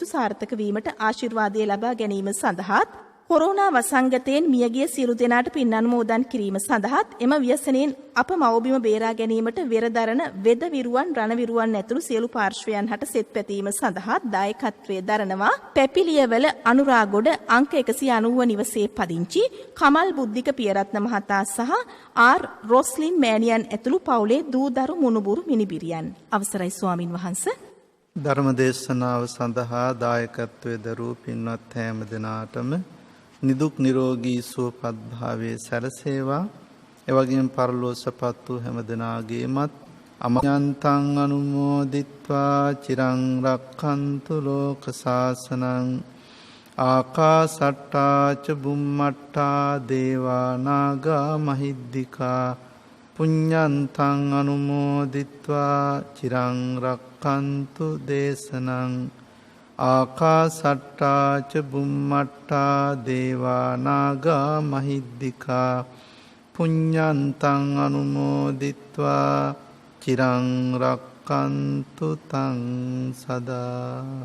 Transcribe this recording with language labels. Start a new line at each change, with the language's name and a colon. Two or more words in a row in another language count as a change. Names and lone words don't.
Sinhala: සාර්ථක වීමට ආශිර්වාදය ලබා ගැනීම සඳහා කොරෝනා වසංගතයෙන් මියගිය සියලු දෙනාට පින් අනුමෝදන් කිරීම සඳහා එම ව්‍යසනයෙන් අප මව්බිම බේරා ගැනීමට වෙරදරන වෙද විරුවන් රණවිරුවන් ඇතුළු සියලු පාර්ශ්වයන් හට සෙත් පැතීම සඳහා දායකත්වයේ දරනවා පැපිලියවල අනුරාගොඩ අංක 190 නිවසේ පදිංචි කමල් බුද්ධික පියරත්න මහතා සහ ආර් රොස්ලින් මෑණියන් ඇතුළු පවුලේ දූදරු මුණුබුරු මිනිබිරියන්. අවසරයි ස්වාමින් වහන්සේ. ධර්මදේශනාව සඳහා දායකත්වයේ දරූ පින්වත් හැම දෙනාටම නිදුක් නිරෝගී සුවපත් භාවයේ සැලසේවා. එවැගේම පරලෝසපත් වූ හැම දෙනාගේමත්
Pali: අමයන්තං අනුමෝදිත්වා චිරං රක්ඛන්තු ලෝක සාසනං ආකාසට්ටා ච බුම්මට්ටා දේවා නාග මහිද්దికා පුඤ්ඤන්තං අනුමෝදිත්වා චිරං රක්ඛන්තු දේශනං ආකාසට්ටා ච බුම්මට්ටා දේවා නාග මහිද්దికා පුඤ්ඤන්තං අනුමෝදිත්වා චිරං රක්ඛන්තු තං සදා.